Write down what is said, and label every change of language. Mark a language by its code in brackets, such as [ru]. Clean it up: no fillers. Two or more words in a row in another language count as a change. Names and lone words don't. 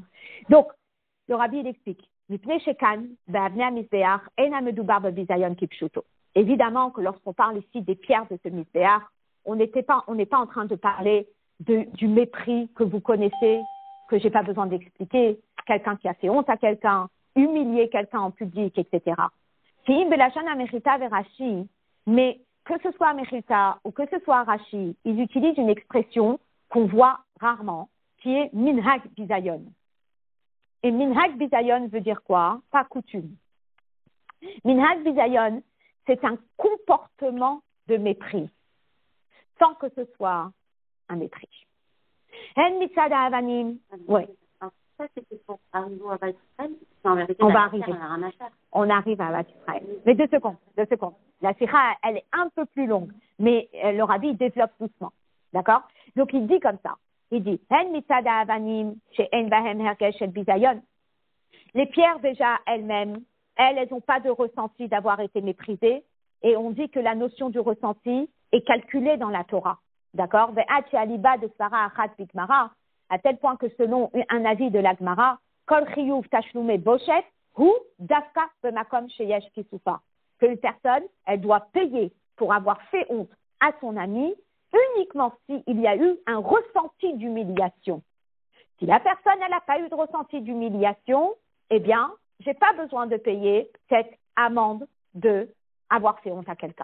[fr] Donc, le rabbi, il explique. Évidemment que lorsqu'on parle ici des pierres de ce misbéach, on n'est pas en train de parler du mépris que vous connaissez, que j'ai pas besoin d'expliquer, quelqu'un qui a fait honte à quelqu'un, humilier quelqu'un en public, etc. Mais que ce soit Mechita ou que ce soit Rashi, ils utilisent une expression qu'on voit rarement, qui est [he] מנהג בזיון. [fr] Et [he] מנהג בזיון [fr] veut dire quoi? Pas coutume. [he] מנהג בזיון, [fr] c'est un comportement de mépris, sans que ce soit un mépris. [he] אין מצד האבנים, [fr] oui. Ça, c'était pour arriver à Bat Israël. En vérité, on va arriver. On arrive à Bat Israël. Mais 2 secondes. La sikha, elle est un peu plus longue, mais le rabbi développe doucement. D'accord? Donc, il dit comme ça. Il dit, [he] אין מצד האבנים, שאין בהם הרגש אל בזיון. [fr] Les pierres, déjà, elles-mêmes, elles n'ont pas de ressenti d'avoir été méprisées. Et on dit que la notion du ressenti est calculée dans la Torah. D'accord? À tel point que selon un avis de la Gemara, [he] כל חיוב תשלומי בושת הוא דוקא במקום שיש כיסופא. [fr] Que une personne, elle doit payer pour avoir fait honte à son ami uniquement s'il y a eu un ressenti d'humiliation. Si la personne, elle n'a pas eu de ressenti d'humiliation, eh bien, j'ai pas besoin de payer cette amende de avoir fait honte à quelqu'un.